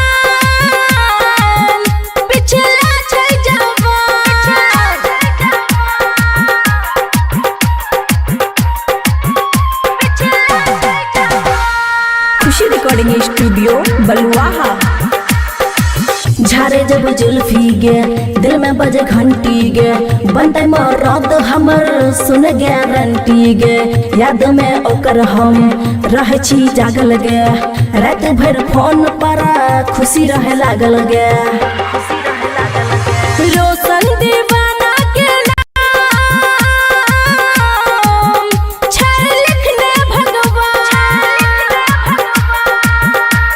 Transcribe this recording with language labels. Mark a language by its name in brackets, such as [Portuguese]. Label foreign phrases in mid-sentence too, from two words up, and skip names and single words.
[Maithili] पिछला छै जवान खुशी [English] recording studio [Maithili] बलुआहा झारे जब जुल्फी गे दिल में बजे घंटी गे बनते मरद हमर सुन गारंटी गे याद में ओकर हम रह छी जागल गे रात भर फोन पर खुशी रहे लागल गे रोशन दीवाना के नाम छै लिखने भगवान